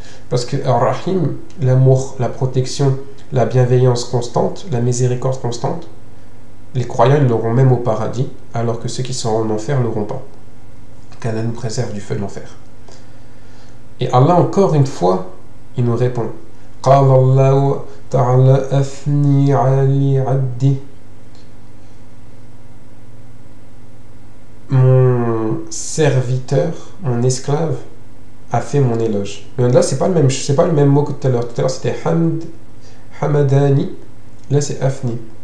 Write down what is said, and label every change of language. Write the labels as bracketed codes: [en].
[fr] Parce que Ar-Rahim, l'amour, la protection, la bienveillance constante, la miséricorde constante, les croyants, ils l'auront même au paradis, alors que ceux qui sont en enfer ne l'auront pas. Qu'Allah nous préserve du feu de l'enfer. Et Allah, encore une fois, il nous répond. [ar] قال الله تعالى أثني علي عبدي. [fr] Mon serviteur, mon esclave, a fait mon éloge. Mais là, c'est pas le même mot que tout à l'heure. Tout à l'heure, c'était Hamadani. Là, c'est Afni.